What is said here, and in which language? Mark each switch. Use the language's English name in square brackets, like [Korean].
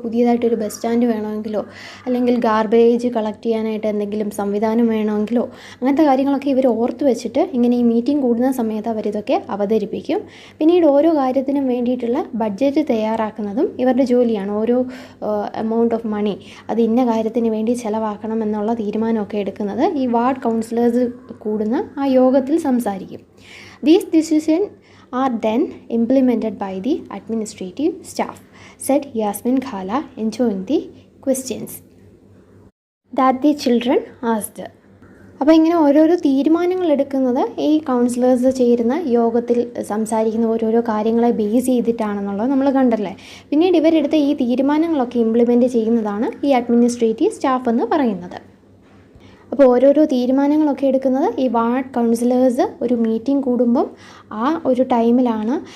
[Malayalam] ഇപ്പോൾ പുതിയതായിട്ടൊരു bus stand വേണമെങ്കിലോ അല്ലെങ്കിൽ garbage collect ചെയ്യാനായിട്ട് എന്തെങ്കിലും സംവിധാനം വേണമെങ്കിലോ അങ്ങനത്തെ കാര്യങ്ങളൊക്കെ ഇവർ ഓർത്ത് വെച്ചിട്ട് ഇങ്ങനെ ഈ മീറ്റിംഗ് കൂടുന്ന സമയത്ത് അവരിതൊക്കെ അവതരിപ്പിക്കും. പിന്നീട് ഓരോ കാര്യത്തിനും വേണ്ടിയിട്ടുള്ള ബഡ്ജറ്റ് തയ്യാറാക്കുന്നതും ഇവരുടെ ജോലിയാണ്. ഓരോ എമൗണ്ട് ഓഫ് മണി അത് ഇന്ന കാര്യത്തിന് വേണ്ടി ചിലവാക്കണം എന്നുള്ള തീരുമാനമൊക്കെ എടുക്കുന്നത് ഈ വാർഡ് കൗൺസിലേഴ്സ് കൂടുന്ന ആ യോഗത്തിൽ സംസാരിക്കും. [English] These decisions are then implemented by the administrative staff, said Yasmin Khala, enjoying the questions that the children asked. [Malayalam] അപ്പോൾ ഇങ്ങനെ ഓരോരോ തീരുമാനങ്ങൾ എടുക്കുന്നത് ഈ കൗൺസിലേഴ്സ് ചേരുന്ന യോഗത്തിൽ സംസാരിക്കുന്ന ഓരോരോ കാര്യങ്ങളെ ബേസ് ചെയ്തിട്ടാണെന്നുള്ളത് നമ്മൾ കണ്ടല്ലേ. പിന്നീട് ഇവരെടുത്ത ഈ തീരുമാനങ്ങളൊക്കെ ഇംപ്ലിമെൻറ്റ് ചെയ്യുന്നതാണ് ഈ അഡ്മിനിസ്ട്രേറ്റീവ് സ്റ്റാഫ് എന്ന് പറയുന്നത്. അപ്പോൾ ഓരോരോ തീരുമാനങ്ങളൊക്കെ എടുക്കുന്നത് ഈ വാർഡ് കൗൺസിലേഴ്സ് ഒരു മീറ്റിംഗ് കൂടുമ്പം ആ ഒരു ടൈമിലാണ്.